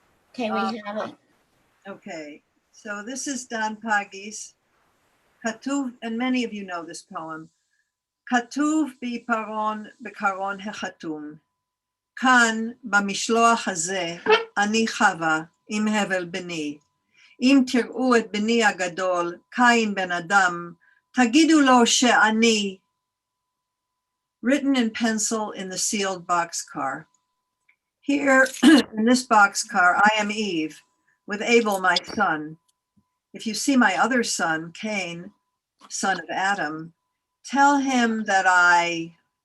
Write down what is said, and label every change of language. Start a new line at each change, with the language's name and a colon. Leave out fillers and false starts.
English: Okay, we have it. Okay. So this is Dan Pagis. Katuv, and many of you know this poem.
Hebrew: Katuv bi paron bekaron hechatum. כאן במשלוח הזה אני חווה עם הבל בני. אם תראו את בני הגדול, קין בן אדם, תגידו לו שאני.
English: Written in pencil in the sealed boxcar. Here in this boxcar, I am Eve, with Abel my son. If you see my other son, Cain, son of Adam, tell him that I...